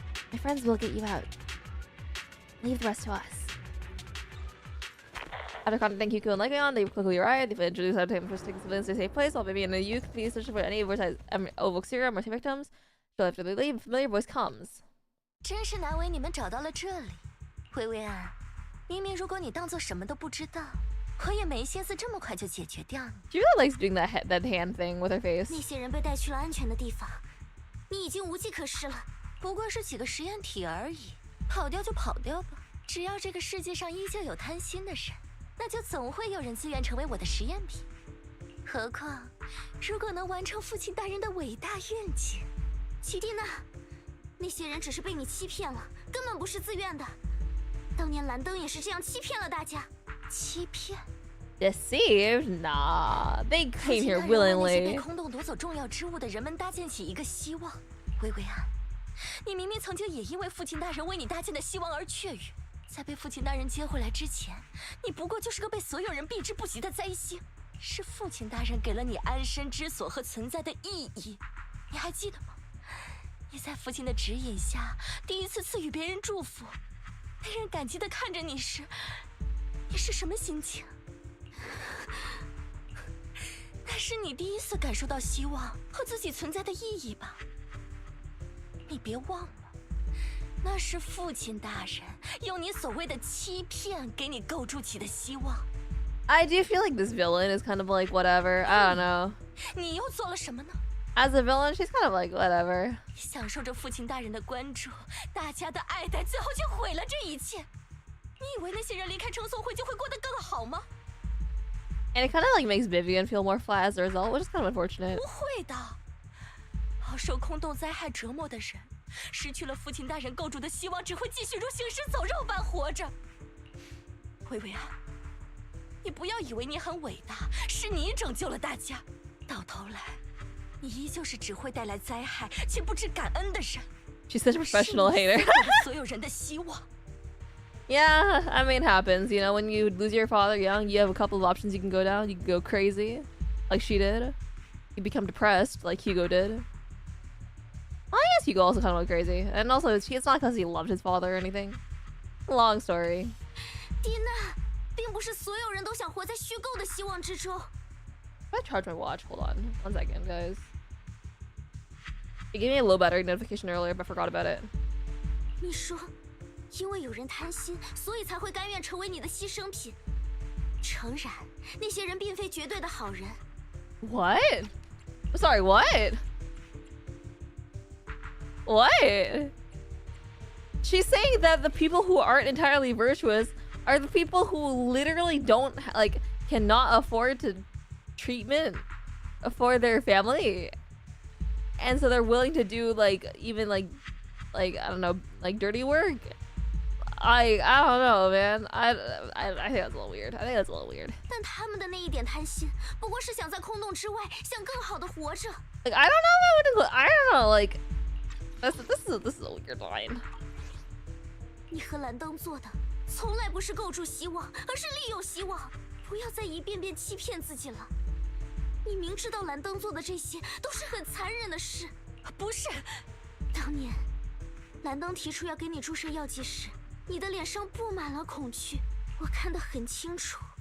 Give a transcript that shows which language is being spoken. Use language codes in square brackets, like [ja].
[en] My friends will get you out. Leave the rest to us. After contacting Kiko and Legion, they quickly arrived. They've introduced how to take first civilians to a safe place while baby and a youth continue searching for any Ovok serum or victims. So after they leave, a familiar voice comes. [zh] 真是难为你们找到了这里，薇薇安。明明如果你当做什么都不知道，我也没心思这么快就解决掉你。 [en] She really likes doing that hand thing with her face. [zh] 那些人被带去了安全的地方，你已经无计可施了。不过是几个实验体而已，跑掉就跑掉吧。只要这个世界上依旧有贪心的人，那就总会有人自愿成为我的实验品。何况，如果能完成父亲大人的伟大愿景，曲蒂娜。那些人只是被你欺骗了，根本不是自愿的。当年蓝灯也是这样欺骗了大家。欺骗 [en] ？Deceived? Nah, they came here willingly. [zh] 被空洞夺走重要之物的人们搭建起一个希望。薇薇安，你明明曾经也因为父亲大人为你搭建的希望而雀跃，在被父亲大人接回来之前，你不过就是个被所有人避之不及的灾星。是父亲大人给了你安身之所和存在的意义，你还记得吗？你在父亲的指引下，第一次赐予别人祝福，被人感激地看着你时，你是什么心情？那是你第一次感受到希望和自己存在的意义吧？你别忘了，那是父亲大人用你所谓的欺骗给你构筑起的希望。 [en] I do feel like this villain is kind of like whatever. I don't know. [zh] 你又做了什么呢？ [en] As a villain, she's kind of like whatever. [zh] 享受着父亲大人的关注，大家的爱戴，最后却毁了这一切。你以为那些人离开称颂会就会过得更好吗？ [en] And it kind of like makes Vivian feel more flat as a result, which is kind of unfortunate. [zh] 不会的，饱受空洞灾害折磨的人，失去了父亲大人构筑的希望，只会继续如行尸走肉般活着。薇薇安，你不要以为你很伟大，是你拯救了大家，到头来。你依旧是只会带来灾害却不知感恩的人。 [en] She's such a professional hater. [zh] 所有人的希望。 [en] Yeah, I mean, it happens. You know, when you lose your father young, you have a couple of options you can go down. You can go crazy, like she did. You become depressed, like Hugo did. Well, I guess Hugo also kind of went crazy. And also, it's not because he loved his father or anything. Long story. [zh] 蒂娜，并不是所有人都想活在虚构的希望之中。 [en] I charge my watch. Hold on. 1 second, guys. It gave me a low battery notification earlier, but I forgot about it. [zh] 你说，因为有人贪心，所以才会甘愿成为你的牺牲品。诚然，那些人并非绝对的好人。 [en] What? Sorry, what? What? She's saying that the people who aren't entirely virtuous are the people who literally don't, like, cannot afford to treatment for their family, and so they're willing to do like even like I don't know, like dirty work. I don't know, man. I think that's a little weird. I think that's a little weird. [zh] 但他们的那一点贪心，不过是想在空洞之外，想更好的活着。 [en] Like I don't know. I don't know. Like this is a weird line. [zh] 你和蓝灯做的，从来不是构筑希望，而是利用希望。不要再一遍遍欺骗自己了。你明知道蓝灯做的这些都是很残忍的事，不是？当年，蓝灯提出要给你注射药剂时，你的脸上布满了恐惧，我看得很清楚。